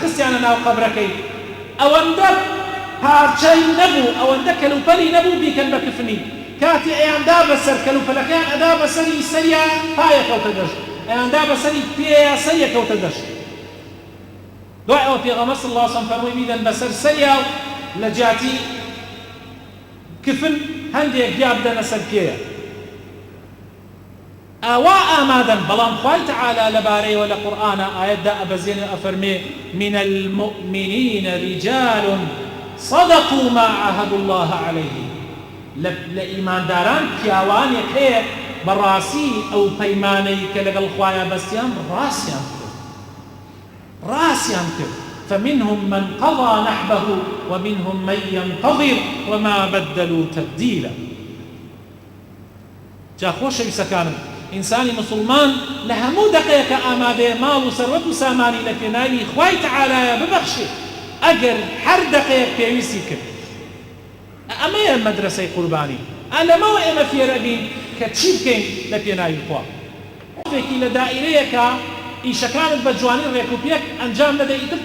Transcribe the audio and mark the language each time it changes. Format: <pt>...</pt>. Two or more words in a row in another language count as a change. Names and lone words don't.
<ckb>خستیانە ناو قەبرەکەی ئەوەندە پارچەی نەبوو ئەوەندە کەلوپەلی نەبوو بیکەن بە کفنی کاتی ئەیاندا بەسەر کەلوپەلەکەیان ئەدا بەسەری سەریا پایە کەوتە دەشت ئەیاندا بەسەری پێیە سەریە کەوتە دەشت دوای ئەوە پێغەمبەر</ckb> <ar>صلی الله علیه وسلم</ar> <ckb>فەرمووی میدەن بەسەر سەریا و لە جیاتی کفن هەندێک گیا بدەنە سەر پێیە ئەوا ئامادەن بەڵام خوای تەعالا لەبارەیەوە لە قورئانە ئایەتدا ئەبەزێنێ ئەفەرمێ</ckb> <ar>من المؤمنین رجال صدقوا ما عاهدوا الله عليه</ar> <ckb>لإيمان داران پیاوانێک هەیە بەڕاستی ئەو پەیمانەی کە لەگەڵ خوایە بەستیان ڕاستیان کرد</ckb> <ar>فمنهم من قضى نحبه ومنهم من ينتظر وما بدلوا تبديلا</ar> <ckb>جا خۆشەویستەکانم ئینسانی مسلمان لە هەموو دەقەیەکە ئامادەیە ماڵ و سەروەت و سامانی لە پێناوی خوای تەعالایە ببەخشێت ئەگەر هەر دەقەیەک پێویستی کرد ئەمەیە مەدرسەی قوربانی ئەلەمەوە ئێمە فێرەبین کە چی بکەین لە پێناوی خوا خۆفێکی لە دائیرەیەکە ئیشەکانت بە جوانی ڕێک و پێک ئەنجام نەدەی ئیتر</ckb>